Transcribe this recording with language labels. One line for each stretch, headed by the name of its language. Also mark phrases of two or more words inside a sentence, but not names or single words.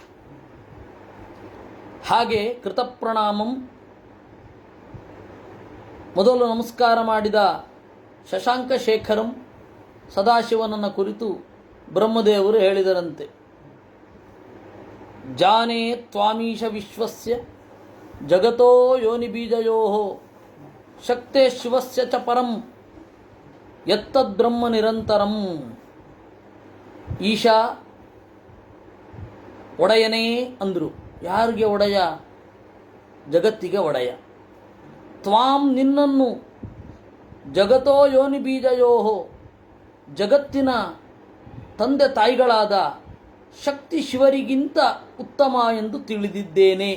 Kannada: ಹಾಗೆ ಕೃತಪ್ರಣಾಮಂ ಮೊದಲು ನಮಸ್ಕಾರ ಮಾಡಿದ ಶಶಾಂಕ ಶೇಖರಂ ಸದಾಶಿವನನ್ನು ಕುರಿತು ಬ್ರಹ್ಮದೇವರು ಹೇಳಿದರಂತೆ.
Sanskrit: ಜಾನೇ ತ್ವಾಮೀಶ ವಿಶ್ವಸ್ಯ ಜಗತೋ ಯೋನಿಬೀಜಯೋ ಶಕ್ತೇ ಶಿವಸ್ಯ ಚ ಪರಂ ಯತ್ತದ್ಬ್ರಹ್ಮ ನಿರಂತರಂ.
Kannada: ಈಶಾ ಒಡೆಯನೇ ಅಂದರು. ಯಾರಿಗೆ ಒಡೆಯ? ಜಗತ್ತಿಗೆ ಒಡೆಯ. ತ್ವಾಂ ನಿನ್ನನ್ನು
Sanskrit: ಜಗತೋ ಯೋನಿ ಬೀಜಯೋ
Kannada: ಜಗತ್ತಿನ ತಂದೆ ತಾಯಿಗಳಾದ ಶಕ್ತಿ ಶಿವರಿಗಿಂತ ಉತ್ತಮ ಎಂದು ತಿಳಿದಿದ್ದೇನೆ.